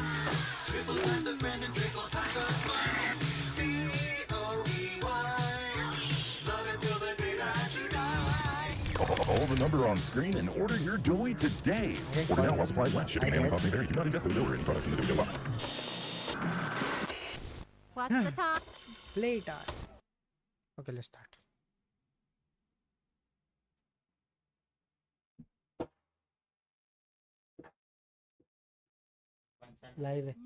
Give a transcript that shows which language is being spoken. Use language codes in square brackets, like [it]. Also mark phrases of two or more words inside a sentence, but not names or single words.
[en] Triple time the friend and triple time the fun. D-O-E-Y. Love it till the day that you die. Call the number on screen and order your Dewey today. Order now while supplies last. Shipping and handling costs may vary. Do not ingest or deliver any products in the Dewey box. What's the time? Playtime. Okay, let's start. Live है.